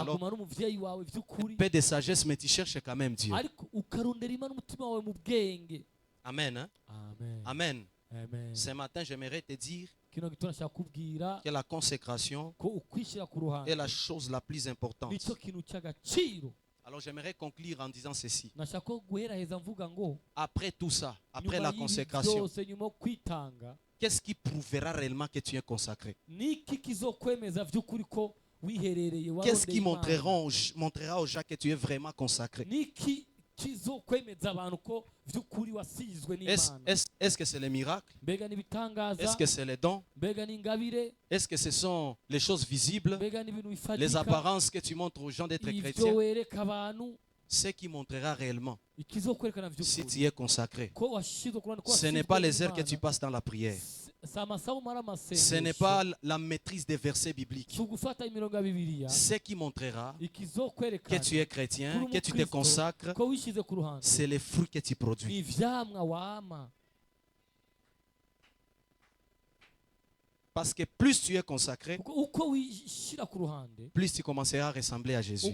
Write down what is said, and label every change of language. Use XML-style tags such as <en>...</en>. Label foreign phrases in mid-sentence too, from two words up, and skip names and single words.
<fr>Alors,</fr> <rn>aguma ari umuvyeyi wawe vy'ukuri.</rn> <fr>paix de sagesse, mais tu cherches quand même Dieu.</fr> <rn>Ariko ukarondera Imana umutima wawe mu bwenge.</rn> <fr>Amen. Hein? Amen. Amen. Amen. Ce matin, j'aimerais te dire</fr> <rn>Kino gitondo nshaka kubwira</rn> <fr>que la consécration</fr> <rn>ko ukwishira ku ruhande</rn> <fr>est la chose la plus importante.</fr> <rn>nico kintu cy'agaciro.</rn> <fr>Alors, j'aimerais conclure en disant ceci.</fr> <rn>Nashaka ko guheraheza mvuga ngo</rn> <fr>Après tout ça, après</fr> <rn>nyuma</rn> <fr>la</fr> <rn>y'ibi</rn> <fr>consécration,</fr> <rn>byose, nyuma yo kwitanga,</rn> <fr>qu'est-ce qui prouvera réellement que tu es consacré?</fr> <rn>niki kizokwemeza vy'ukuri ko wiherereye</rn> <fr>Qu'est-ce qui</fr> <rn>warondeye Imana?</rn> <fr>montrera aux gens que tu es vraiment consacré?</fr> <rn>Niki kizokwemeza abantu ko vy'ukuri wasizwe n'Imana?</rn> <fr>Est-ce que c'est les miracles?</fr> <rn>Mbega</rn> <fr>Est-ce</fr> <rn>n'ibitangaza?</rn> <fr>que c'est les dons?</fr> <rn>Mbega n'ingabire?</rn> <fr>Est-ce que ce sont les choses visibles?</fr> <rn>Mbega n'ibintu</rn> <fr>Les</fr> <rn>bifatika?</rn> <fr>apparences que tu montres aux gens d'être</fr> <rn>Ivyo</rn> <fr>chrétiens?</fr> <rn>wereka abantu,</rn> <fr>Ce qui montrera réellement</fr> <rn>ikizokwerekana</rn> <fr>si</fr> <rn>vy'ukuri</rn> <fr>tu es consacré.</fr> <rn>ko washizwe ku ruhande, ko</rn> <fr>Ce n'est</fr> <rn>wasizwe</rn> <fr>pas les heures que</fr> <rn>n'Imana.</rn> <fr>tu passes dans la prière. Ce n'est pas la maîtrise des versets bibliques. Ce qui montrera que tu es chrétien, que tu te consacres, c'est les fruits que tu produis. Parce que plus tu es consacré, plus tu commenceras à ressembler à Jésus.</fr>